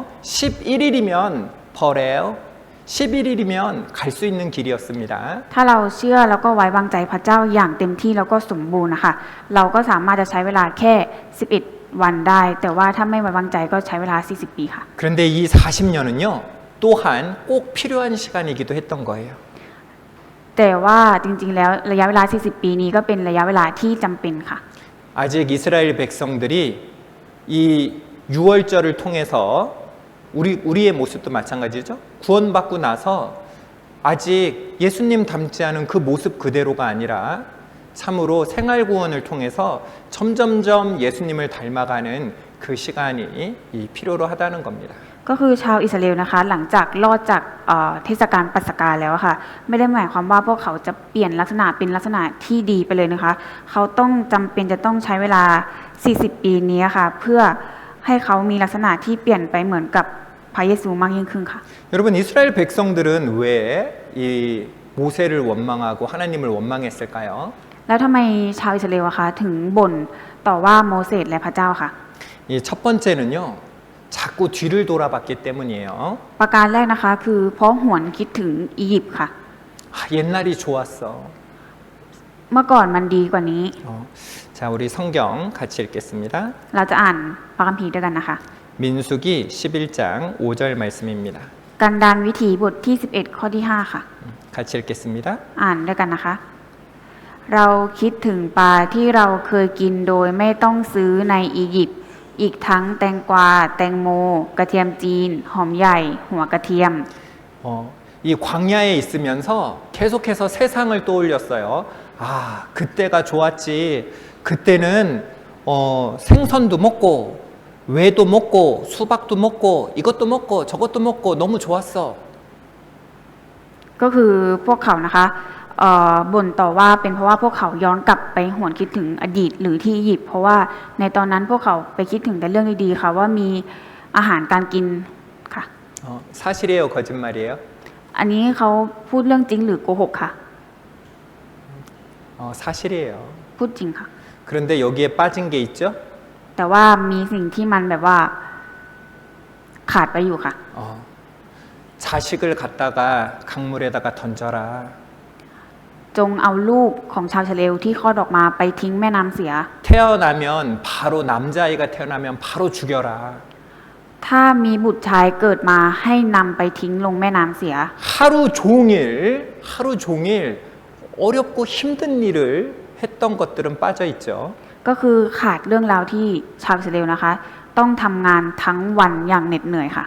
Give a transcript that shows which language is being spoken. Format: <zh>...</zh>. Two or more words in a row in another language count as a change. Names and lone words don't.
<ko>11일이면 벌해요. 11일이면 갈 수 있는 길이었습니다.</ko> <th>ถ้าเราเชื่อแล้วก็ไว้วางใจพระเจ้าอย่างเต็มที่แล้วก็สมบูรณ์นะคะเราก็สามารถจะใช้เวลาแค่ 11 วันได้ แต่ว่าถ้าไม่ไว้วางใจก็ใช้เวลา 40 ปีค่ะ</th> <ko>그런데 이 40년은요. 또한 꼭 필요한 시간이기도 했던 거예요.</ko> <th>แต่ว่าจริงๆแล้วระยะเวลา 40 ปีนี้ก็เป็นระยะเวลาที่จำเป็นค่ะ</th> <ko>아직 이스라엘 백성들이 이 유월절을 통해서 우리의 모습도 마찬가지죠. 구원받고 나서 아직 예수님 닮지 않은 그 모습 그대로가 아니라 참으로 생활 구원을 통해서 점점점 예수님을 닮아가는 그 시간이 필요로 하다는 겁니다.</ko> <th>ก็คือชาวอิสราเอลนะคะหลังจากรอดจากเทศกาลปัสกาแล้วค่ะไม่ได้หมายความว่าพวกเขาจะเปลี่ยนลักษณะเป็นลักษณะที่ดีไปเลยนะคะเขาต้องจำเป็นจะต้องใช้เวลา 40 ปีนี้ค่ะเพื่อให้เขามีลักษณะที่เปลี่ยนไปเหมือนกับพระเยซูมากยิ่งขึ้นค่ะ</th> <ko>여러분 이스라엘 백성들은 왜 이 모세를 원망하고 하나님을 원망했을까요?</ko> <th>แล้วทำไมชาวอิสราเอลอะคะถึงบ่นต่อว่าโมเสสและพระเจ้าค่ะ</th> <ko>이 첫 번째는요. 자꾸 뒤를 돌아봤기 때문이에요.</ko> <th>ประการแรกนะคะคือเพราะหวนคิดถึงอียิปต์ค่ะ</th> <ko>옛날이 좋았어.</ko> <th>เมื่อก่อนมันดีกว่านี้</th> <ko>자, 우리 성경 같이 읽겠습니다.</ko> <th>เราจะอ่านพระคัมภีร์ด้วยกันนะคะ</th> <ko>민수기 11장 5절 말씀입니다.</ko> <th>กันดารวิถีบทที่ 11 ข้อที่ 5 ค่ะ</th> <ko>같이 읽겠습니다.</ko> <th>อ่านด้วยกันนะคะ เราคิดถึงปลาที่เราเคยกินโดยไม่ต้องซื้อในอียิปต์อีกทั้งแตงกวาแตงโมกระเทียมจีนหอมใหญ่หัวกระเทียม</th> <ko>이 광야에 있으면서 계속해서 세상을 떠올렸어요. 아, 그때가 좋았지. 그때는 생선도 먹고 외도 먹고 수박도 먹고 이것도 먹고 저것도 먹고 너무 좋았어.</ko> <th>ก็คือพวกเขานะคะบ่นต่อว่าเป็นเพราะว่าพวกเขาย้อนกลับไปหวนคิดถึงอดีตหรือที่อียิปต์เพราะว่าในตอนนั้นพวกเขาไปคิดถึงแต่เรื่องดีๆค่ะว่ามีอาหารการกินค่ะ</th> <ko>사실이에요, 거짓말이에요?</ko> <th>อันนี้เขาพูดเรื่องจริงหรือโกหกค่ะ</th> <ko>사실이에요.</ko> <th>พูดจริงค่ะ</th> <ko>그런데 여기에 빠진 게 있죠?</ko> <th>แต่ว่ามีสิ่งที่มันแบบว่าขาดไปอยู่ค่ะ</th> <ko>자식을 갖다가 강물에다가 던져라.</ko> <th>จงเอาลูกของชาวชาเลวที่คลอดออกมาไปทิ้งแม่น้ำเสีย</th> <ko>태어나면 바로 남자아이가 태어나면 바로 죽여라.</ko> <th>ถ้ามีบุตรชายเกิดมาให้นำไปทิ้งลงแม่น้ำเสีย</th> <ko>하루 종일 어렵고 힘든 일을 했던 것들은 빠져 있죠.</ko> <th>ก็คือขาดเรื่องราวที่ชาวอิสราเอลนะคะ ต้องทำงานทั้งวันอย่างเหน็ดเหนื่อยค่ะ</th>